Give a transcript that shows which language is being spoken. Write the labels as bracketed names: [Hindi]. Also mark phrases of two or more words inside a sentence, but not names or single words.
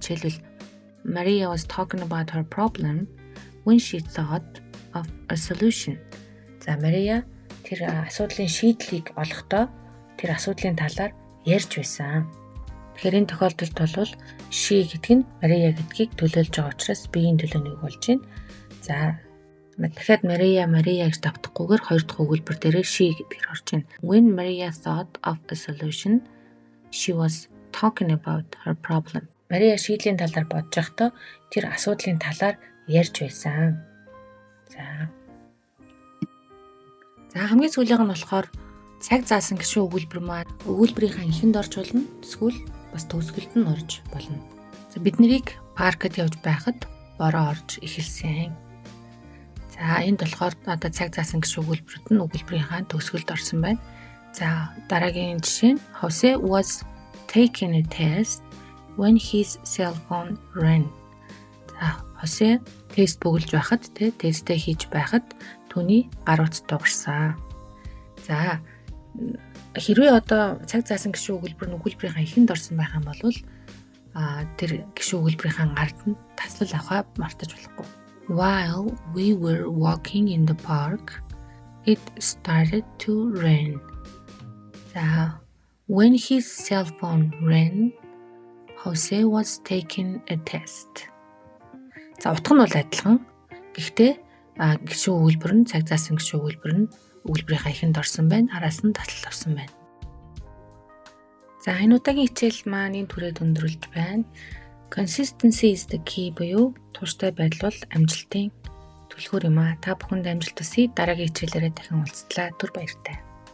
[English] Жишээлбэл Maria was talking about her problem when she thought of a solution. [Mongolian] За Maria тэр асуудлын шийдлийг олохдоо тэр асуудлын талаар ярьж байсан. Тэгэхээр энэ тохиолдолд бол she гэдэг нь Maria гэдгийг төлөөлж байгаа учраас биеийн төлөөнийг болж байна. За дахиад Maria гэж давтахгүйгээр хоёр дахь өгүүлбэр дээр she гэдгээр орж байна. [English] When Maria thought of a solution, she was talking about her problem. [Mongolian] Maria шийдлийн талаар бодож байхдаа тэр асуудлын талаар ярьж байсан. За хамгийн сүүлийнх нь болохоор цаг заасан гишүүн өгүүлбэр маань өгүүлбэрийнхаа эхэнд орж болно. Эсвэл бас төгсгөлд нь орж болно. За бид нарыг паркд явж байхад бороо орж эхэлсэн. За энд болохоор цаг заасан гишүүн өгүүлбэрт нь өгүүлбэрийнхаа төгсгөлд орсон байна. За дараагийн жишээ нь [English] Jose was taking a test when his cell phone rang. [Mongolian] За Jose тест бөглөж байхад тестээ хийж байхад түүний гар утас дугарсан. За хэрвээ цаг заасан гишүүн өгүүлбэр нь өгүүлбэрийнхаа эхэнд орсон байх юм бол тэр гишүүн өгүүлбэрийнхаа гард нь таслал авахаа мартаж болохгүй. [English] While we were walking in the park, it started to rain. За when his cell phone rang, Jose was taking a test. [Mongolian] За утга нь бол адилхан. Гэхдээ гишүүн өгүүлбэр нь цаг заасан гишүүн өгүүлбэр нь өгүүлбэрийнхаа эхэнд орсон байна. Араас нь таслал авсан байна. За энэ удаагийн хичээл маань энэ түрээд өндөрлөж байна. [English] Consistency is the key [Mongolian] буюу тууштай байдал бол амжилтын түлхүүр юм аа. Та бүхэнд амжилт хүсье. Дараагийн хичээлээрээ дахин уулзлаа. Түр баяртай.